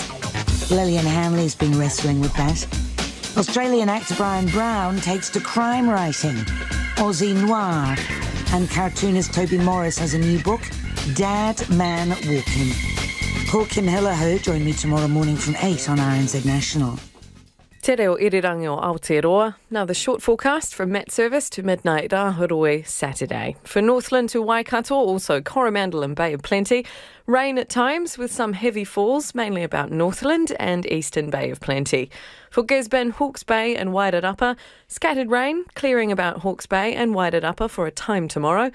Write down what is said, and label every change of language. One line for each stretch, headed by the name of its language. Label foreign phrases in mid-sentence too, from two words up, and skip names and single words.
English: Lillian Hanley's been wrestling with that. Australian actor Brian Brown takes to crime writing. Aussie noir. And cartoonist Toby Morris has a new book, Dad, Man, Walking. Paul Kim Hillaho join me tomorrow morning from 8 on RNZ National.
Māori: Te reo irirangi o Aotearoa.
English: Now the short forecast from Met Service to midnight Rahuroi Saturday. For Northland to Waikato, also Coromandel and Bay of Plenty. Rain at times with some heavy falls, mainly about Northland and Eastern Bay of Plenty. For Gisborne, Hawke's Bay and Wairarapa, scattered rain, clearing about Hawke's Bay and Wairarapa for a time tomorrow.